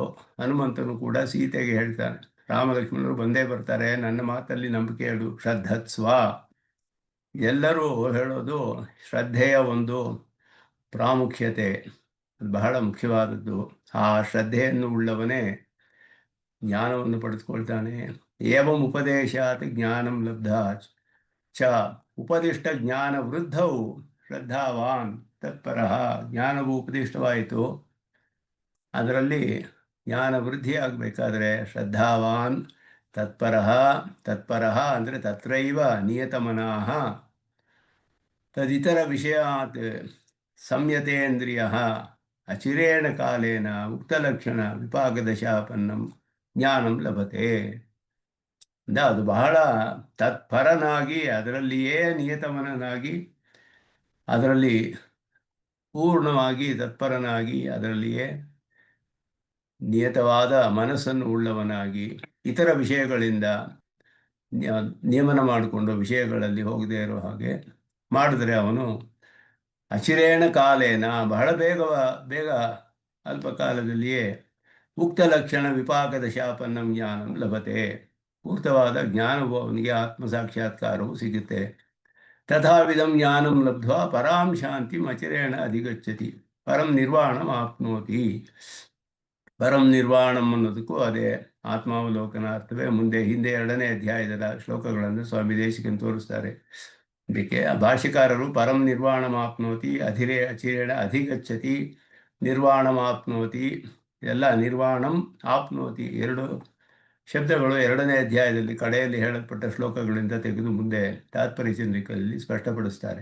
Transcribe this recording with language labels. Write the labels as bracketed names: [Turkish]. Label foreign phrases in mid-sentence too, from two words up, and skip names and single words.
[Kannada] ಹನುಮಂತನು ಕೂಡ ಸೀತೆಗೆ ಹೇಳ್ತಾನೆ, ರಾಮಲಕ್ಷ್ಮಣರು ಬಂದೇ ಬರ್ತಾರೆ, ನನ್ನ ಮಾತಲ್ಲಿ ನಂಬಿಕೆ ಇಡು, ಶ್ರದ್ಧತ್ಸ್ವ. ಎಲ್ಲರೂ ಹೇಳೋದು ಶ್ರದ್ಧೆಯ ಒಂದು ಪ್ರಾಮುಖ್ಯತೆ, ಅದು ಬಹಳ ಮುಖ್ಯವಾದದ್ದು. ಆ ಶ್ರದ್ಧೆಯನ್ನು ಉಳ್ಳವನೇ ಜ್ಞಾನವನ್ನು ಪಡೆದುಕೊಳ್ತಾನೆ. [Sanskrit] ಏವಂ ಉಪದೇಶಾತ್ ಜ್ಞಾನಂ ಲಬ್ಧ ಚ ಉಪದಿಷ್ಟ ಜ್ಞಾನ ವೃದ್ಧವು ಶ್ರದ್ಧಾವಾನ್ ತತ್ಪರಃ. [Kannada] ಜ್ಞಾನವು ಉಪದಿಷ್ಟವಾಯಿತು, ಅದರಲ್ಲಿ ಜ್ಞಾನ ವೃದ್ಧಿ ಆಗಬೇಕಾದ್ರೆ [Sanskrit] ಶ್ರದ್ಧಾವಾನ್ ತತ್ಪರಃ ಅಂದರೆ ತತ್ರೈವ ನಿಯತಮನಃ ತದಿತರ ವಿಷಯಾತ್ ಸಂಯತೇಂದ್ರಿಯ ಅಚಿರೇಣ ಕಾಲೇನ ಉಕ್ತಲಕ್ಷಣ ವಿಪಾಕದಶಾಪನ್ನಂ ಜ್ಞಾನಂ ಲಭತೆ. [Kannada] ಅದು ಬಹಳ ತತ್ಪರನಾಗಿ, ಅದರಲ್ಲಿಯೇ ನಿಯತಮನಾಗಿ, ಅದರಲ್ಲಿ ಪೂರ್ಣವಾಗಿ ತತ್ಪರನಾಗಿ ಅದರಲ್ಲಿಯೇ ನಿಯತವಾದ ಮನಸ್ಸನ್ನು ಉಳ್ಳವನಾಗಿ ಇತರ ವಿಷಯಗಳಿಂದ ನಿಯಮನ ಮಾಡಿಕೊಂಡು ವಿಷಯಗಳಲ್ಲಿ ಹೋಗದೇ ಇರೋ ಹಾಗೆ ಮಾಡಿದ್ರೆ ಅವನು [Sanskrit] ಅಚಿರೇಣ ಕಾಲೇನ [Kannada] ಬಹಳ ಬೇಗ ಅಲ್ಪ ಕಾಲದಲ್ಲಿಯೇ [Sanskrit] ಉಕ್ತ ಲಕ್ಷಣ ವಿಪಾಕದ ಶಾಪನ್ನಂ ಜ್ಞಾನಂ ಲಭತೆ, [Kannada] ಪೂರ್ತವಾದ ಜ್ಞಾನವು ಅವನಿಗೆ ಆತ್ಮ ಸಾಕ್ಷಾತ್ಕಾರವು ಸಿಗುತ್ತೆ. [Sanskrit] ತಥಾವಿಧಂ ಜ್ಞಾನಂ ಲಬ್ಧ್ವಾ ಪರಾಂ ಶಾಂತಿಂ ಅಚಿರೇಣ ಅಧಿಗಚ್ಚತಿ ಪರಂ ನಿರ್ವಾಣಂ ಆಪ್ನೋತಿ. ಪರಂ ನಿರ್ವಾಣಂ [Kannada] ಅನ್ನೋದಕ್ಕೂ ಅದೇ ಆತ್ಮಾವಲೋಕನ ಅರ್ಥವೇ. ಹಿಂದೆ 2ನೇ ಅಧ್ಯಾಯದ ಶ್ಲೋಕಗಳನ್ನು ಸ್ವಾಮಿ ದೇಶಿಕನ್ ತೋರಿಸ್ತಾರೆ. ಇದಕ್ಕೆ ಭಾಷ್ಯಕಾರರು [Sanskrit] ಪರಂ ನಿರ್ವಾಣಮಾಪ್ನೋತಿ, ಅಚಿರೇಣ ಅಧಿಗಚ್ಚತಿ, ನಿರ್ವಾಣಮಾಪ್ನೋತಿ, [Kannada] ಎಲ್ಲ [Sanskrit] ನಿರ್ವಾಣಂ ಆಪ್ನೋತಿ [Kannada] 2 ಶಬ್ದಗಳು 2ನೇ ಅಧ್ಯಾಯದಲ್ಲಿ ಕಡೆಯಲ್ಲಿ ಹೇಳಲ್ಪಟ್ಟ ಶ್ಲೋಕಗಳಿಂದ ತೆಗೆದು ಮುಂದೆ ತಾತ್ಪರ್ಯ ಚಂದ್ರಿಕೆಯಲ್ಲಿ ಸ್ಪಷ್ಟಪಡಿಸ್ತಾರೆ.